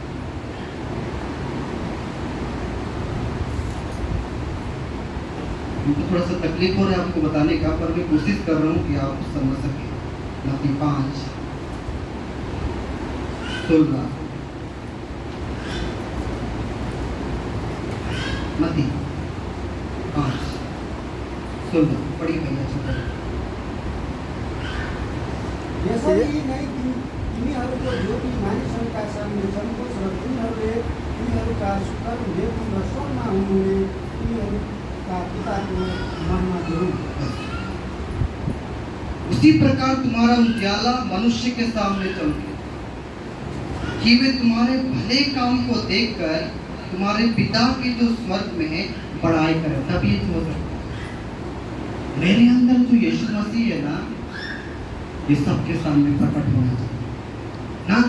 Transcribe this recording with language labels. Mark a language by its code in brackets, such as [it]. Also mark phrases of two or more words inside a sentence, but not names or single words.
[hi] मुझे थोड़ा सा तकलीफ हो रहा है आपको बताने का, पर मैं कोशिश कर रहा हूँ कि आप समझ सकें। मत्ती 5:16। मत्ती 5:16 पढ़िए भैया। [ne] यसरी नै तिमीहरूको ज्योति मानिसहरूका सामने चम्कोस् र तिनीहरूका सुकर्म देखुन् र स्वर्गमा हुनुहुने तिमीहरूका पिताको महिमा गरून्। [hi] उसी प्रकार तुम्हारा उजाला मनुष्य के सामने चमके कि वे तुम्हारे भले काम को देखकर तुम्हारे पिता की जो स्वर्ग में है बड़ाई करें। तब ये हो सकता है मेरे अंदर जो यीशु मसीह है ना, ये सबके सामने प्रकट होना चाहिए ना।